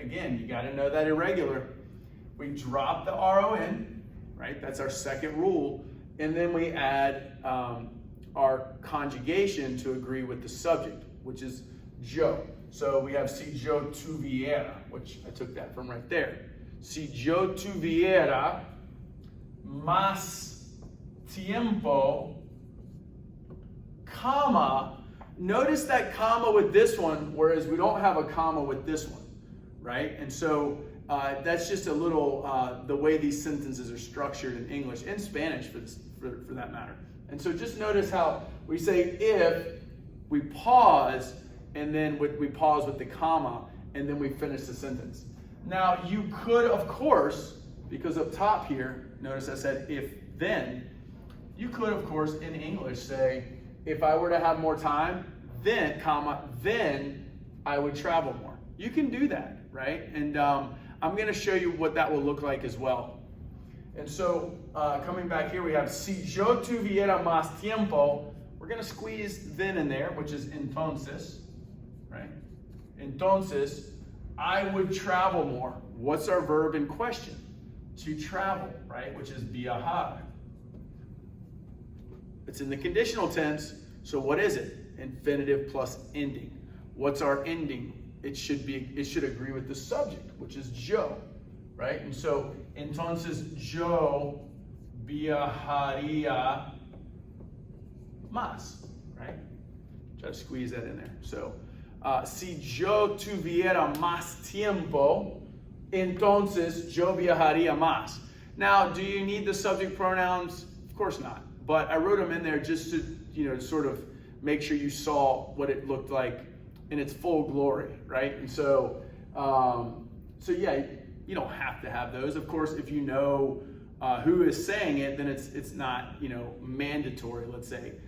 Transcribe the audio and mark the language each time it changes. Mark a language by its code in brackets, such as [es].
[en] Again, you got to know that irregular. We drop the RON, right? That's our second rule. And then we add our conjugation to agree with the subject, which is yo. So we have [es] si yo tuviera, [en] which I took that from right there. [es] Si yo tuviera más tiempo, comma. [en] Notice that comma with this one, whereas we don't have a comma with this one, right? And so that's just a little, the way these sentences are structured in English and Spanish for that matter. And so just notice how we say if, we pause, and then we pause with the comma, and then we finish the sentence. Now you could, of course, because up top here, notice I said if then, you could, of course, in English say, if I were to have more time, then, comma, then I would travel more. You can do that, right? And I'm going to show you what that will look like as well. And so, coming back here, we have [es] si yo tuviera más tiempo. [en] We're going to squeeze then in there, which is entonces, right? Entonces, I would travel more. What's our verb in question? To travel, right? Which is viajar. It's in the conditional tense, so what is it? Infinitive plus ending. What's our ending? It should agree with the subject, which is yo, right? And so, [es] entonces yo viajaría más, right? [en] Try to squeeze that in there. [es] So, si yo tuviera más tiempo, entonces yo viajaría más. [en] Now, do you need the subject pronouns? Of course not. But I wrote them in there just to, sort of make sure you saw what it looked like in its full glory, right? And so, yeah, you don't have to have those. Of course, if you know who is saying it, then it's not, mandatory, let's say.